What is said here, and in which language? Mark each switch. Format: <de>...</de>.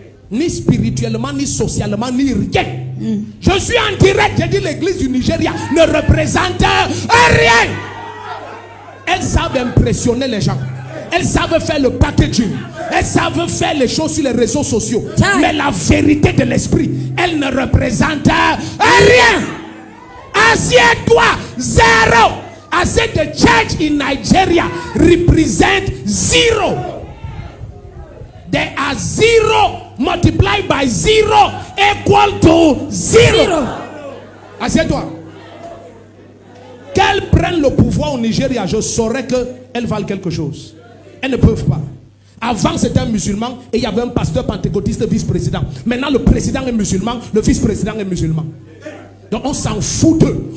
<fr>Ni spirituellement, ni socialement, ni rien. Je suis en direct, j'ai dit l'église du Nigeria ne représente rien. Elles savent impressionner les gens. Elles savent faire le packaging. Elles savent faire les choses sur les réseaux sociaux. Mais la vérité de l'esprit, elle ne représente rien. Assieds-toi, zéro.</fr> <en>I said the church in Nigeria represent zero. There are zero multiplied by zero equal to zero.</en> <fr>Assieds-toi. Qu'elles prennent le pouvoir au Nigeria, je saurais qu'elles valent quelque chose. Elles ne peuvent pas. Avant, c'était un musulman et il y avait un pasteur pentecôtiste vice-président. Maintenant, le président est musulman, le vice-président est musulman. Donc on s'en fout d'eux.</fr>